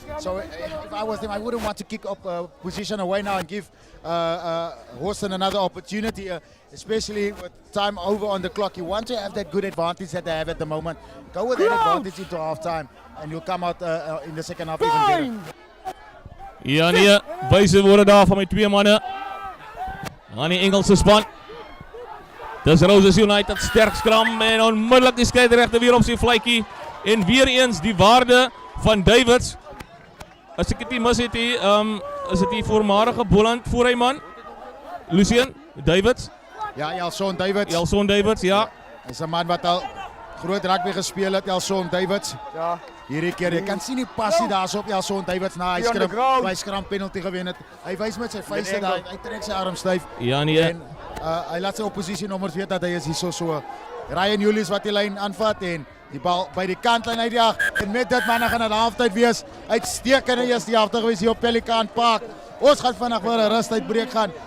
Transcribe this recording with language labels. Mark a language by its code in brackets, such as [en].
[en] So if I was them, I wouldn't want to kick up position away now and give Hawston another opportunity, especially with time over on the clock. You want to have that good advantage that they have at the moment. Go with that advantage into half-time and you'll come out in the second half even better. [af] Ja nee, wyse woorde daar van my twee manne aan die Engelse span. Dis Roses United sterk skram en onmiddellik die skeieregter weer op sy vletjie en weer eens die waarde van Davids. As ek dit nie mis het hier, is dit die voormalige Boland voorhyman Lucien Davids. Ja, Elson Davids. Elson Davids, ja. Hy's 'n man wat al groot rugby gespeel het, Elson Davids. Ja. Hierdie keer, jy kan sien die passie daarso op Elson Davids na hy skram penalty gewen het. Hy wys met sy vuiste daar, hy trek sy arm styf. Ja nee. En hy laat sy oppositienommers weet dat hy is hier so. Ryan Julius wat die lyn aanvat en die bal by die kantlyn uitjaag. En met dit manne gaan dit halftyd wees. Uitstekende eerste helfte gewees hier op Pelican Park. Ons gaan vandag weer 'n rustydbreek gaan.